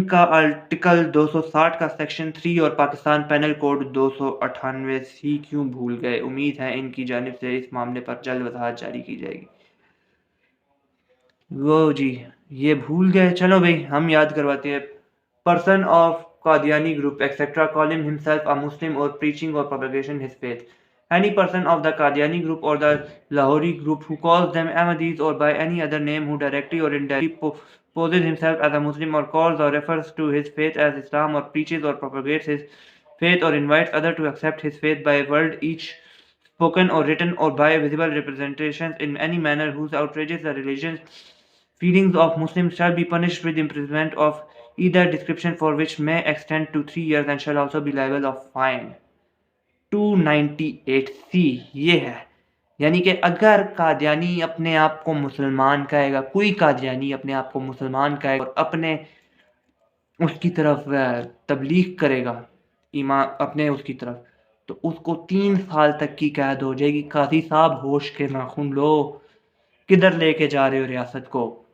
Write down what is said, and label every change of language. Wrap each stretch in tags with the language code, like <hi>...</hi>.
<ur>Article 260 کا section 3 اور Pakistan penal code 298(c) کیوں بھول گئے؟ امید ہے ان کی جانب سے اس معاملے پر جلد وضاحت جاری کی جائے گی۔ وہ جی یہ بھول گئے، چلو بھائی ہم یاد کرواتے ہیں۔</ur> <en>Person of Qadiani group etc. calling himself a Muslim or preaching or propagating his faith. Any person of the Qadiani group or the Lahori group who calls them Ahmadis or by any other name who directly or indirectly poses himself as a Muslim or calls or refers to his faith as Islam or preaches or propagates his faith or invites others to accept his faith by word each spoken or written or by visible representations in any manner whose outrages the religious feelings of Muslims shall be punished with imprisonment of either description for which may extend to 3 years and shall also be liable of fine.</en> <ur>298C یہ ہے، یعنی کہ اگر قادیانی اپنے آپ کو مسلمان کہے گا، کوئی قادیانی اپنے آپ کو مسلمان کہے گا اور اپنے اس کی طرف تبلیغ کرے گا ایمان اپنے اس کی طرف، تو اس کو 3 سال تک کی قید ہو جائے گی۔ قاضی صاحب ہوش کے ناخن لو، کدھر لے کے جا رہے ہو ریاست کو؟</ur>